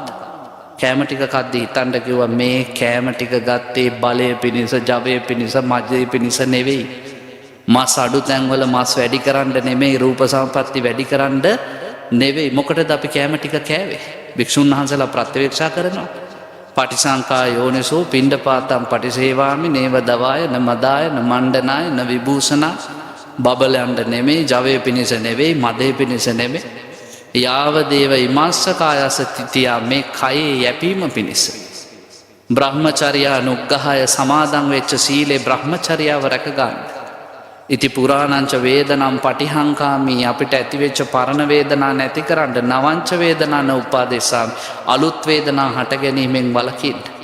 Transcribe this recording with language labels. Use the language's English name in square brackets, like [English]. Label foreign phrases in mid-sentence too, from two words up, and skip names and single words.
[Sinhala] කෑම ටික කද්දී හිතන්න කිව්වා මේ කෑම ටික ගත්තේ බලය පිණිස, ජවය පිණිස, මජ්ජය පිණිස නෙවෙයි. මස් අඩු තැන්වල මස් වැඩි කරන්න නෙමෙයි, රූප සම්පatti වැඩි කරන්න නෙවෙයි. මොකටද අපි කෑම ටික කෑවේ? භික්ෂුන් වහන්සේලා ප්‍රත්‍යවේක්ෂා කරනවා. [Pali] පටිසංකා යෝනිසෝ පිණ්ඩපාතං පටිසේවාමි නේව දවාය න මදාය න මණ්ඩනාය න විභූෂණා. [Sinhala] බබලයන්ට නෙමෙයි, ජවය පිණිස නෙවෙයි, මදේ පිණිස නෙමෙයි. [Pali] යාව දේව ඉමස්ස කායස තිතියා [Sinhala] මේ කයේ යැපීම පිණිස. [Pali] බ්‍රහ්මචර්යා නුග්ගහය [Sinhala] සමාදන් වෙච්ච සීලේ බ්‍රහ්මචර්යාව රැකගන්න. [Pali] ඉති පුරාණංච වේදනම් පටිහංකාමී [Sinhala] අපිට ඇතිවෙච්ච පරණ වේදනා නැති කරන්න [Pali] නවංච වේදනා න උපාදේශාමි [Sinhala] අලුත් වේදනා හට ගැනීමෙන් වළකින්න.